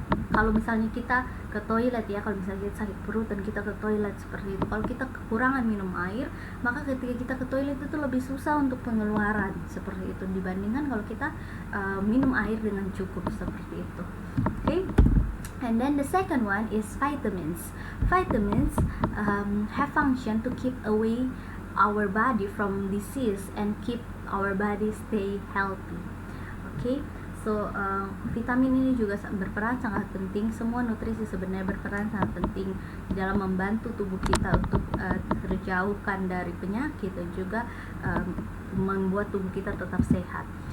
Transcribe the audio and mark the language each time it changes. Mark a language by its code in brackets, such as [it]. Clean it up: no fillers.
[id] Kalau misalnya kita ke toilet ya, kalau misalnya kita sakit perut dan kita ke toilet seperti itu, kalau kita kekurangan minum air, maka ketika kita ke toilet itu lebih susah untuk pengeluaran seperti itu dibandingkan kalau kita minum air dengan cukup seperti itu. Okay? [en] And then the second one is vitamins. Vitamins have function to keep away our body from disease and keep our body stay healthy. [id] Okay, so vitamin ini juga berperan sangat penting. Semua nutrisi sebenarnya berperan sangat penting dalam membantu tubuh kita untuk terjauhkan dari penyakit dan juga membuat tubuh kita tetap sehat.